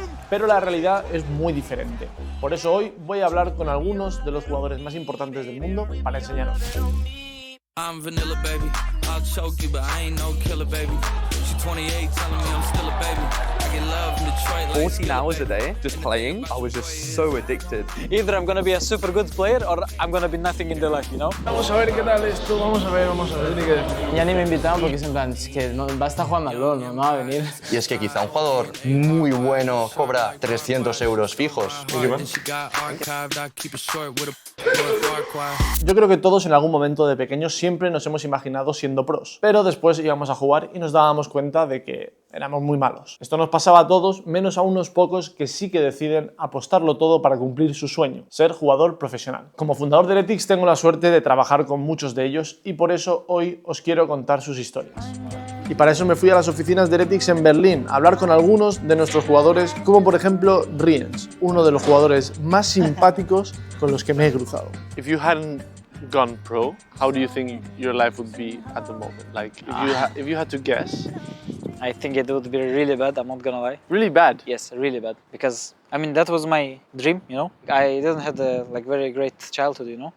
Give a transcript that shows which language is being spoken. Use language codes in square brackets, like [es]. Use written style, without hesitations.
[es] Pero la realidad es muy diferente. Por eso hoy voy a hablar con algunos de los jugadores más importantes del mundo para enseñaros. [en] I'm vanilla, baby. I'll choke you, but I ain't no killer, baby. She's 28, telling me I'm still a baby. I get love in Detroit. 14 hours a day just playing. I was just so addicted. Either I'm gonna be a super good player or I'm gonna be nothing in the life, you know? [es] Vamos a ver qué tal esto, vamos a ver. Ya ni me invitaban porque es en plan, es que no, va a estar jugando al LoL, no va a venir. Y es que quizá un jugador muy bueno cobra 300 euros fijos. [en] And she got archived. I keep it short with a far choir. [es] Yo creo que todos en algún momento de pequeños siempre nos hemos imaginado siendo pros, pero después íbamos a jugar y nos dábamos cuenta de que éramos muy malos. Esto nos pasaba a todos, menos a unos pocos que sí que deciden apostarlo todo para cumplir su sueño, ser jugador profesional. Como fundador de Ethics tengo la suerte de trabajar con muchos de ellos y por eso hoy os quiero contar sus historias. Y para eso me fui a las oficinas de Ethics en Berlín a hablar con algunos de nuestros jugadores, como por ejemplo Bryan, uno de los jugadores más simpáticos con los que me he cruzado. [en] If you hadn't gone pro, how do you think your life would be at the moment? Like if you had to guess. I think it would be really bad, I'm not gonna lie. Really bad. Yes, really bad. Because, I mean, that was my dream, you know? I didn't have a very great childhood, you know?